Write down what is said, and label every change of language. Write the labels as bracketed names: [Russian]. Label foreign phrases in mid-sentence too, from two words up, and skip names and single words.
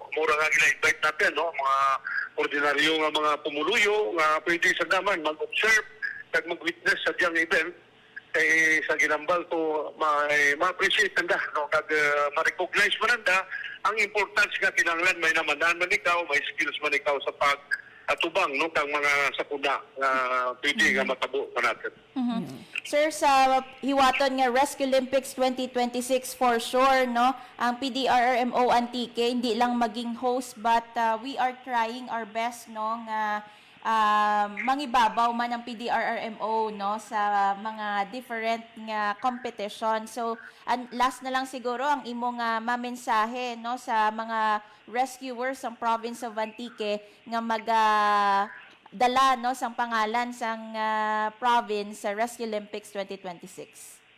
[Hiligaynon] Mura nga gina-invite natin no mga ordinaryo nga mga pumuluyo nga pwede sa daman mag-observe kag mag-witness sa diyang event kay sa ginambal to ma-appreciate nanda no kag ma-recognize man nanda ang importance nga kinahanglan may namanan man ikaw, may skills man ikaw sa atubang no kang mga sakuna nga pwede nga matabo pa natin. Sir, sa hiwaton nga Rescue Olympics 2026 [English] for sure [Hiligaynon] no ang PDRRMO Antique hindi lang maging host [English] but we are trying our best [Hiligaynon] no nga mangibabaw man ang PDRRMO no sa mga different nga competition. So last na lang siguro ang imong mamensahe no sa mga rescuers sa [English] province of Antique [Hiligaynon] nga dala no sang pangalan sang province sa Rescue Olympics 2026.